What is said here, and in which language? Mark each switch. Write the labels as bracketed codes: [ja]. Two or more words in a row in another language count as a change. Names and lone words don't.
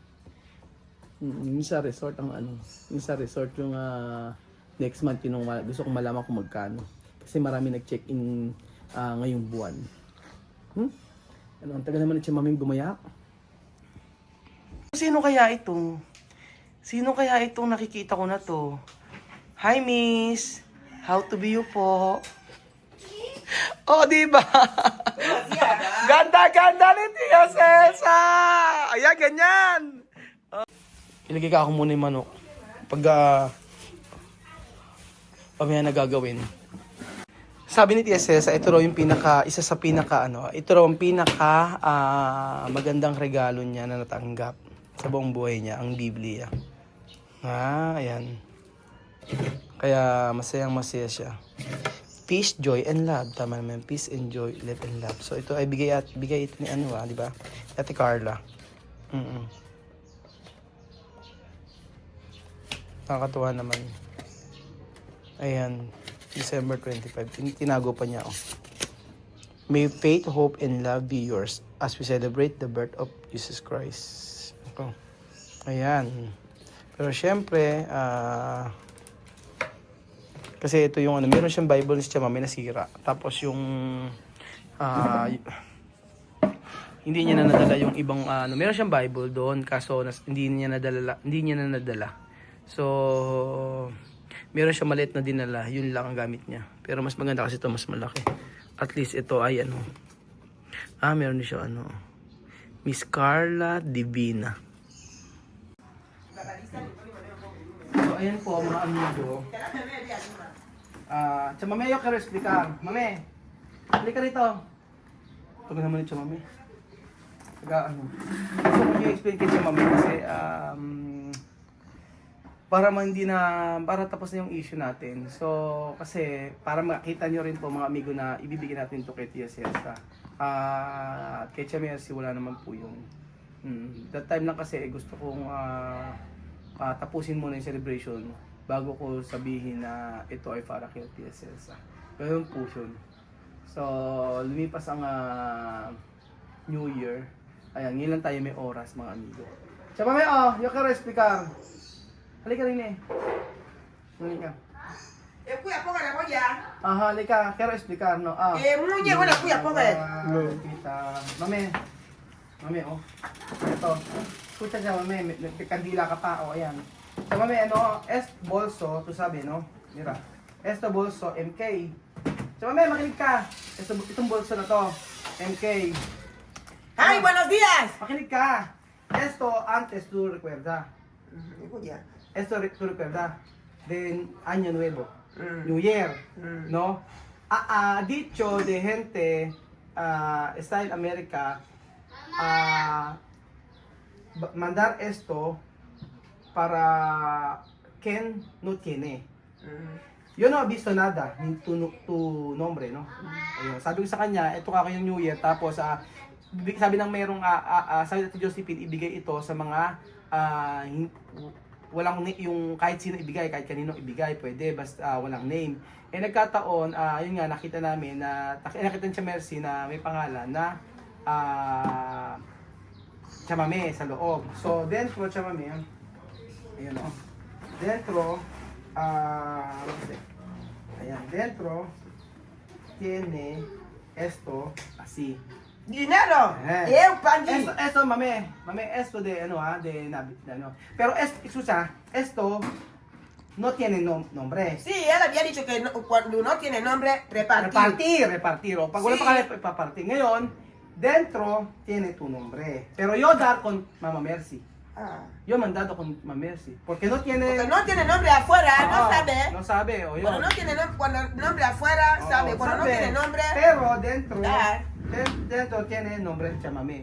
[tl] Yung sa resort yung sa resort yung [en] next month [tl] yun gusto kong malaman kung magkano. Kasi marami nag-check-in ngayong buwan. Ang tagal naman ni Chamaming gumayak. Sino kaya ito? Sino kaya itong nakikita ko na to? [en] Hi, Miss. How to be you po? [tl] Oh, di ba? Ganda ni Tia Celsa! Ayan, ganyan! Ilagay ka ako muna yung manok. Pag pamaya na gagawin. Sabi ni Tia Celsa, ito raw yung isa sa pinaka magandang regalo niya na natanggap sa buong buhay niya, ang Biblia. Ayan. Kaya masaya siya. [en] Peace, joy, and love. [tl] Tama naman. [en] Peace and joy, love and love. [tl] So ito ay bigay ito ni di ba? Ate Carla. Nakakatuwa naman. Ayan. December 25. Tinago pa niya. [en] May faith, hope, and love be yours as we celebrate the birth of Jesus Christ. [tl] Ayan. Pero syempre, kasi ito yung meron siyang Bible ni Chamame nasira. Tapos yung hindi niya na nadala yung ibang meron siyang Bible doon kaso hindi niya na nadala. So meron siyang maliit na dinala, yun lang ang gamit niya. Pero mas maganda kasi ito mas malaki. [en] At least [tl] ito ay meron din siya Miss Carla Divina. So ayan po mga amigo. Chamame, [es] yo quiero explicar. [tl] Mame, halika rito. Ito naman ni Chamame. Gusto ko i-explain kay Chamame kasi para tapos na yung issue natin. So, kasi para makita nyo rin po mga amigo na ibibigay natin to kay Tia Celsa. Kay Chamame wala naman po yung [en] that time [tl] lang kasi gusto kong tapusin muna yung celebration bago ko sabihin na ito ay para kay Tia Celsa. Ganun po yun. So, lumipas ang [en] New Year. [tl] Ayan, ngayon lang tayo may oras mga amigo. Chamame, [es] yo quiero explicar. [tl] Halika rin eh. Halika. Kuya, póngale, kuya. Halika. [es] Quiero explicar, no? Muñe, bueno, kuya, póngale. [tl] Mame. Mame, Ito. Escucha siya, mame. Nagkandila ka pa, ayan. So, [es] mame, es bolso, tu sabi, no? Mira. Esto bolso, MK. [tl] So, mame, makinig ka. Itong bolso na to, MK. [en] Hi, [es] buenos días. [tl] Makinig ka. [es] Esto, antes tú recuerda. [tl] Kuya. [es] Esto tú recuerda. Then, Año Nuevo. [en] New Year. [es] No? Dicho de gente está en América mandar esto para quien no tiene. Yo no he visto nada ni tu nombre, no? [tl] Ayun, sabi ko sa kanya, ito ka yung [en] New Year, [tl] tapos sabi ng merong sabi ni Josephine, ibigay ito sa mga walang yung kahit sino ibigay, kahit kanino ibigay, pwede basta walang name. Eh nagkataon, yun nga nakita namin na nakita ni Mercy na may pangalan na chamame sa loob. So dentro chamame, ayun o. [es] Dentro, ayan, dentro tiene esto así. Dinero! Eh. [pt] Eu paguei! [es] Esto, mame, esto de ano. Pero esto no tiene nombre. Sí, él había dicho que cuando no tiene nombre, repartir. [tl] Repartir. O pag wala [es] Sí. [tl] pa kaya ipapartir. Ngayon, [es] dentro tiene tu nombre. Pero yo dar con Mama Mercy. Ah. Yo mandado con Mama Mercy. Porque no tiene... Porque no tiene nombre afuera, no [tl] Oo, [es] sabe. No sabe, o yun. Cuando no tiene cuando nombre afuera, [tl] Oo, [es] sabe. Cuando no sabe. tiene nombre, Pero dentro, dar. dentro tiene nombre de chamame.